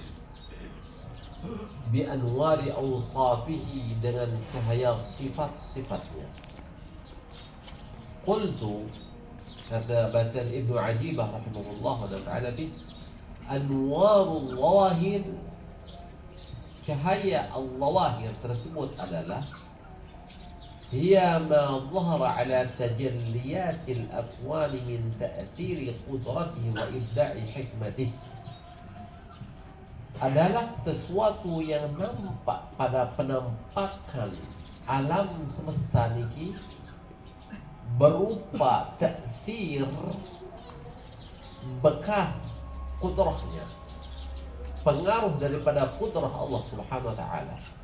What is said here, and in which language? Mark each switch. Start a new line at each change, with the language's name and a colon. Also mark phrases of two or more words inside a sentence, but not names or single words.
Arabic: بأنوار أوصافه,
Indonesian: dengan cahaya sifat-sifatnya.
Arabic: Qultu,
Indonesian: kata Basan Ibnu Ajibah rahimahullah
Arabic: ta'ala, أنوار الظواهر,
Indonesian: cahaya al-zawahir tersebut adalah
Arabic: هي ما ظهر على تجليات الأكوان من تأثير قدرته وإبداع حكمته,
Indonesian: adalah sesuatu yang nampak pada penampakan alam semesta niki berupa ta'thir, bekas kudrahnya, pengaruh daripada kudrah Allah Subhanahu wa Ta'ala.